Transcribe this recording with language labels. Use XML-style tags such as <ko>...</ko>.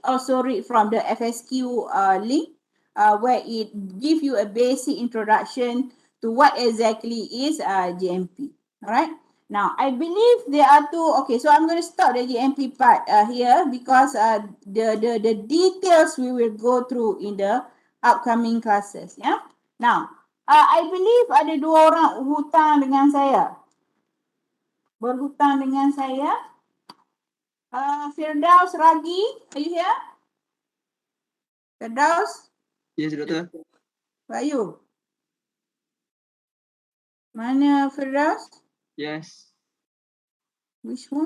<en>Also read from the FSQ link where it gives you a basic introduction to what exactly is GMP. All right. Now, I believe there are two. Okay, so I'm going to stop the GMP part here because the details we will go through in the upcoming classes. Yeah. Now, I believe</en> <ms>ada 2 orang hutang dengan saya. Berhutang dengan saya.</ms> <en>Firdaus Ragi, are you here? Firdaus? Yes, Doctor. Where are you?</en> <ms>Mana Firdaus?</ms> <en>Yes. Which one?</en>